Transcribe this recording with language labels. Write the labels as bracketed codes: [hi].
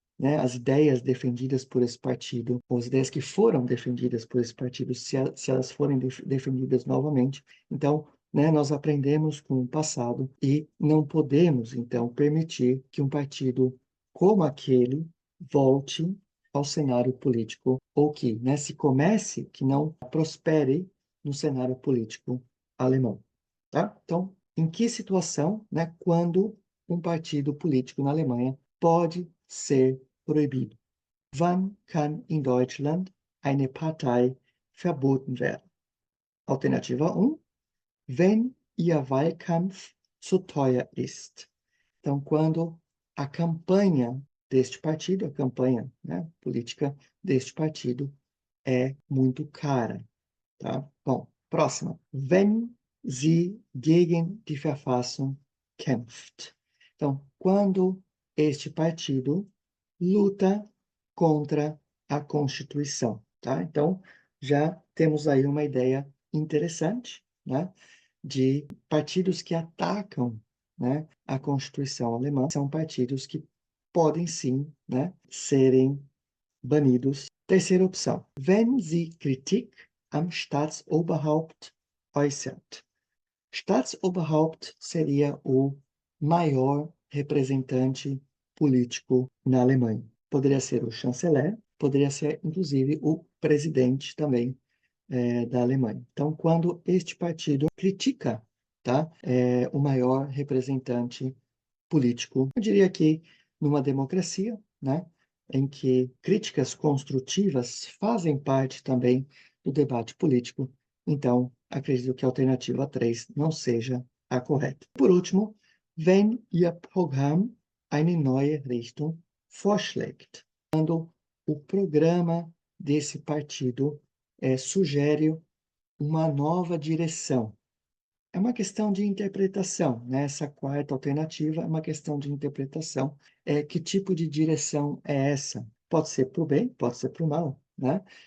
[pt] né, as ideias defendidas por esse partido, ou as ideias que foram defendidas por esse partido, se elas forem defendidas novamente, então, né, nós aprendemos com o passado e não podemos, então, permitir que um partido como aquele volte ao cenário político, ou que, né, se comece, que não prospere no cenário político alemão. Tá? Então, em que situação, né, quando um partido político na Alemanha pode ser proibido? [de] Wann kann in Deutschland eine Partei verboten werden? [pt] Alternativa 1, [de] wenn ihr Wahlkampf zu teuer ist. [pt] Então, quando a campanha deste partido, a campanha, né, política deste partido é muito cara. Tá? Bom, próxima. [de] Wenn sie gegen die Verfassung kämpft. [pt] Então, quando este partido luta contra a Constituição. Tá? Então, já temos aí uma ideia interessante, né, de partidos que atacam, né, a Constituição alemã. São partidos que podem sim, né, serem banidos. Terceira opção. [de] Wenn sie Kritik am Staatsoberhaupt äußert. [pt] Staatsoberhaupt seria o maior representante político na Alemanha. Poderia ser o chanceler, poderia ser, inclusive, o presidente também da Alemanha. Então, quando este partido critica, tá, o maior representante político, eu diria que numa democracia, né, em que críticas construtivas fazem parte também do debate político, então acredito que a alternativa 3 não seja a correta. Por último, [de] wenn Ihr Programm eine neue Richtung vorschlägt. [pt] Quando o programa desse partido sugere uma nova direção. É uma questão de interpretação, né? Essa quarta alternativa é uma questão de interpretação. Que tipo de direção é essa? Pode ser para o bem, pode ser para o mal, né?